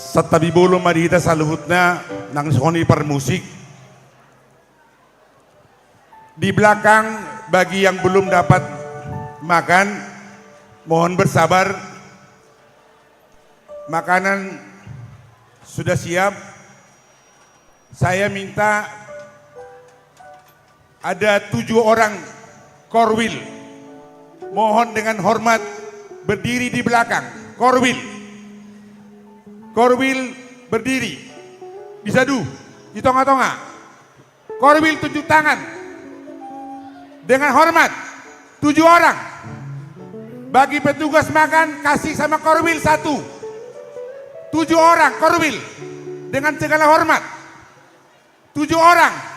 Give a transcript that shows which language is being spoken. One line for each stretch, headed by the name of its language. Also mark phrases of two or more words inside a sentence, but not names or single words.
Indonesian: tapi belum
Batak Toba: madihita saluhutna nang soni per musik.
Indonesian: Di belakang bagi yang belum dapat makan, mohon bersabar. Makanan sudah siap. Saya minta ada 7 orang korwil. Mohon dengan hormat berdiri di belakang. Korwil. Korwil berdiri. Bisa di tonga-tonga. Korwil tunjuk tangan. Dengan hormat 7 orang. Bagi petugas makan kasih sama korwil 1. 7 orang korwil dengan segala hormat. 7 orang.